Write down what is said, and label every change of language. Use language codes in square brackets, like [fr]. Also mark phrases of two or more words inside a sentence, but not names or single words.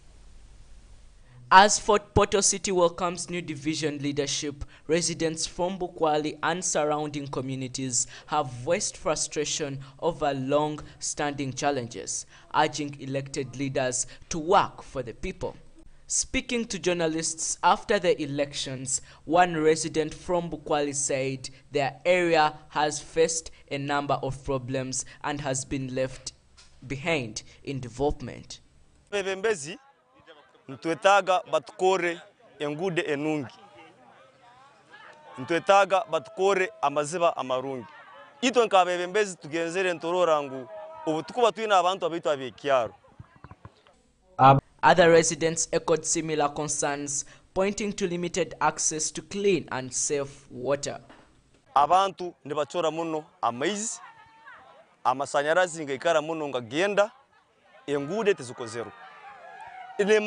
[en] As Fort Portal City welcomes new division leadership, residents from Bukwali and surrounding communities have voiced frustration over long-standing challenges, urging elected leaders to work for the people. Speaking to journalists after the elections, one resident from Bukwali said their area has faced a number of problems and has been left behind in development. [ttj] Ntwetaga batukore engude enungi. Ntwetaga batukore amaziba amarungi. Ito nkabebembezi tugenzere ntororangu ubutukuba twina abantu abitu abekyaro. [en] Other residents echoed similar concerns, pointing to limited access to clean and safe water. [ttj] Abantu nibachora muno amaizi, amasanyarazi ngaikara muno ngagenda, engude tizuko zero.